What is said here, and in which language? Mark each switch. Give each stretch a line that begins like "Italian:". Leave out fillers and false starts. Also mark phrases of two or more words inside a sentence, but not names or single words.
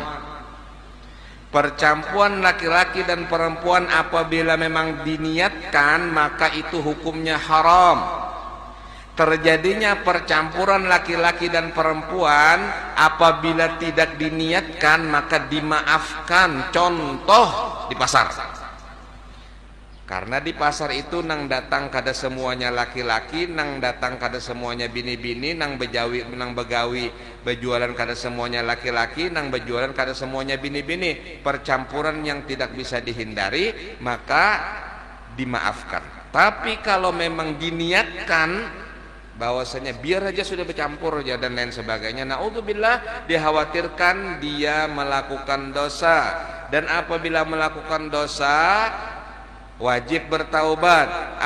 Indonesian: Percampuran laki-laki dan perempuan apabila memang diniatkan maka itu hukumnya haram. Terjadinya percampuran laki-laki dan perempuan apabila tidak diniatkan maka dimaafkan. Contoh di pasar.
Banjar: Karena di pasar itu nang datang kada semuanya laki-laki, nang datang kada semuanya bini-bini, nang begawi berjualan kada semuanya laki-laki, nang berjualan kada semuanya bini-bini.
Indonesian: Percampuran yang tidak bisa dihindari maka dimaafkan. Tapi kalau memang diniatkan bahwasanya biar aja sudah bercampur ya dan lain sebagainya, naudzubillah, dikhawatirkan dia melakukan dosa. Dan apabila melakukan dosa wajib bertaubat.